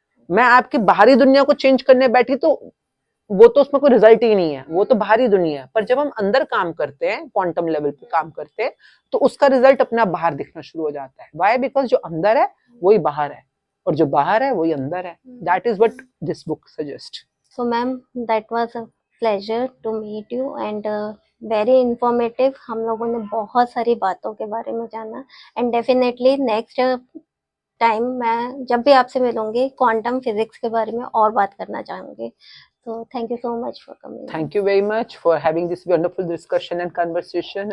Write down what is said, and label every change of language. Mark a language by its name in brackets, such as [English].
[Hindi] मैं आपकी बाहरी दुनिया को चेंज करने बैठी तो वो तो उसमें कोई रिजल्ट ही नहीं है, वो तो बाहरी दुनिया है। पर जब हम अंदर काम करते हैं, क्वांटम लेवल पे काम करते हैं, तो उसका रिजल्ट अपना बाहर दिखना शुरू हो जाता है। वाई? बिकॉज जो अंदर है वही बाहर है, और जो बाहर है वही अंदर है। [English] That is what this book suggest. So ma'am, that was a pleasure to meet you and very informative. [Hindi] हम लोगों ने बहुत सारी बातों के बारे में जाना, [English] and definitely next time [Hindi] मैं जब भी आपसे मिलूंगी क्वांटम फिजिक्स के बारे में और बात करना चाहूंगी। [English] तो thank you so much for coming. Thank you very much for having this wonderful discussion and conversation.